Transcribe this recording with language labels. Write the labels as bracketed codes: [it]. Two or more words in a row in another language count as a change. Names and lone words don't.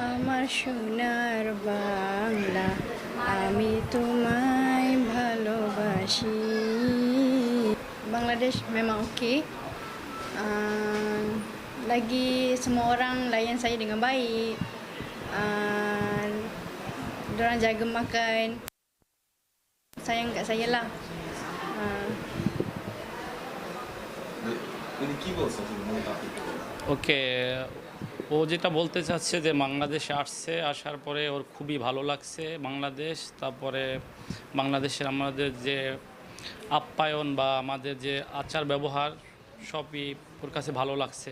[bn] আমার সোনার বাংলা, আমি তোমায় ভালোবাসি. [ms] Bangladesh memang okey. Lagi semua orang layan saya dengan baik. Diorang jaga makan, sayang kat saya lah. [bn] উনি কি বলছেন আসলে মূল টপিক? ওকে, ও যেটা বলতে চাচ্ছে যে বাংলাদেশে আসছে, আসার পরে ওর খুবই ভালো লাগছে বাংলাদেশ। তারপরে বাংলাদেশের আমাদের যে আপ্যায়ন বা আমাদের যে আচার ব্যবহার সবই ওর কাছে ভালো লাগছে।